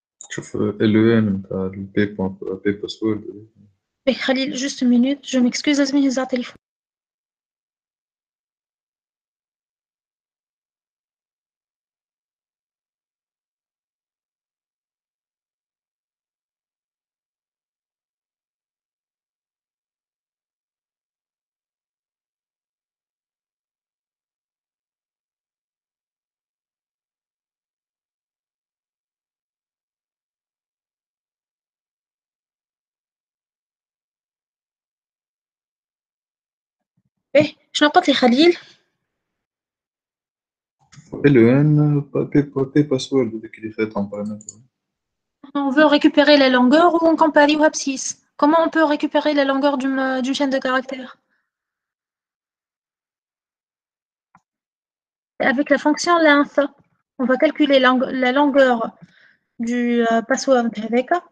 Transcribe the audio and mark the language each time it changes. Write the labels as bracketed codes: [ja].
[ar] شوف LEN نتاع البي باسورد. [fr] Khalil, juste une minute, je m'excuse, [ar] لازم يهز على التليفون. شنو قلت لي خليل؟ LEN بي باسورد هذيك اللي فات [fr] en paramètre. On veut récupérer la longueur ou on compare à 6. Comment on peut récupérer la longueur d'une chaîne de caractères? Avec la fonction length, on va calculer la longueur du password avec.